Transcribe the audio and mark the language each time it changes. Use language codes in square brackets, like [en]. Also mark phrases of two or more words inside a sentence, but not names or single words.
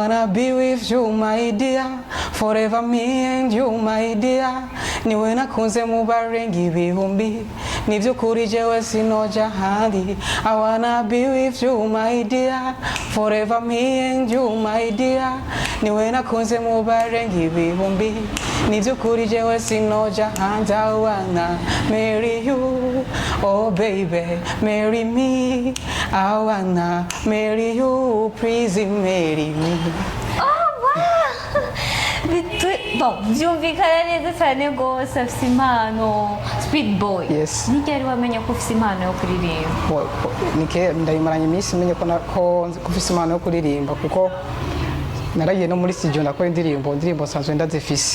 [en] wanna be with you my dear, forever me and you my dear. [rn] Niwe nakunze mu barenga ibihumbi, nibyukuri jewe sinoja handi. [en] I wanna be with you my dear, forever me and you my dear. [rn] Niwe nakunze mu barenga ibihumbi, nibyukuri jewe sinoja handi. [en] I wanna marry you, oh baby, marry me. I wanna marry you, please marry me. [rw] Bom, byumvikana neza cyane rwose afite impano. Speed boy. Yes. Ni ryari wamenye ko ufite impano yo kuririmba? Ndayimaranye iminsi menye ko ufite impano yo kuririmba kuko naragiye no muri studio nakora indirimbo nsanzwe ndazifise.